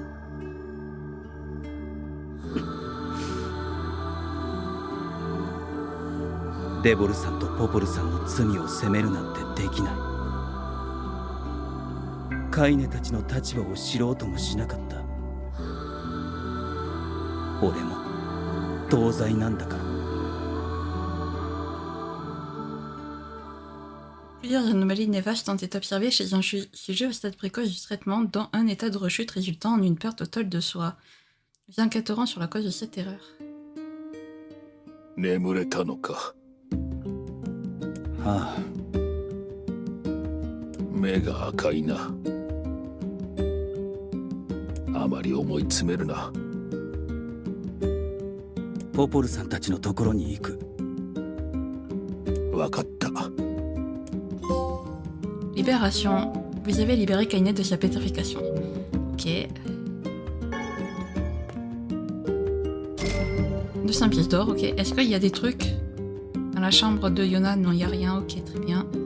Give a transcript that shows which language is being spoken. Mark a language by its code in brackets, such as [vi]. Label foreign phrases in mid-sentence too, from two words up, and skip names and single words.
[ja] デボルさんとポポルさんの罪を責めるなんてできない。カイネたちの立場を知ろうともしなかった。俺も同罪なんだから。 [fr] Plusieurs anomalies néfastes ont été observées chez un sujet au stade précoce du traitement, dont un état de rechute résultant en une perte totale de soi. Nous enquêterons sur la cause de cette erreur. [ja] 眠れたのか。はあ、目が赤いな。あまり思い詰めるな。ポポルさんたちのところに行く。わかった。 [fr] Libération. Vous avez libéré Kainet de sa pétrification. Ok. 200 pièces d'or, ok. Est-ce qu'il y a des trucs dans la chambre de Yona? Non, il n'y a rien, ok, très bien.